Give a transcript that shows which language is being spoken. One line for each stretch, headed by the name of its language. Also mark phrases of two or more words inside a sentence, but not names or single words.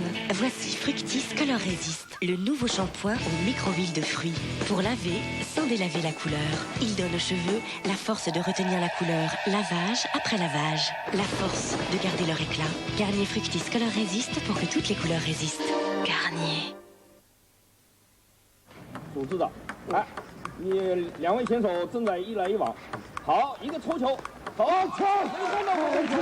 French: Voici Fructis Color Resist, le nouveau shampoing aux micro-huiles de fruits. Pour laver sans délaver la couleur. Il donne aux cheveux la force de retenir la couleur lavage après lavage. La force de garder leur éclat. Garnier Fructis Color Resist pour que toutes les couleurs résistent. Garnier.
Chinese: 组织的，来，你两位选手正在一来一往，好，一个搓球，好，球，谁看到我的球？